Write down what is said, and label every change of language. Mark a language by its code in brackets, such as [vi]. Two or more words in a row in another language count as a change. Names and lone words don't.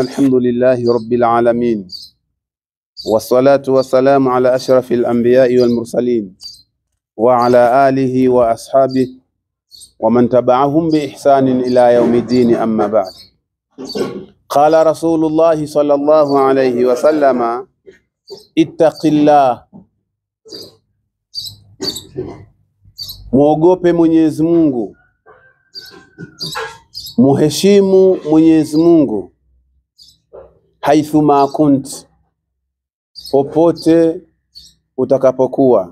[ar] الحمد لله رب العالمين، والصلاة والسلام على أشرف الأنبياء والمرسلين وعلى آله وأصحابه ومن تبعهم بإحسان إلى يوم الدين. أما بعد، قال رسول الله صلى الله عليه وسلم: اتق الله، [sw] muogope Mwenyezi Mungu, muheshimu Mwenyezi Mungu, [ar] حيثما كنت, [sw] popote utakapokuwa.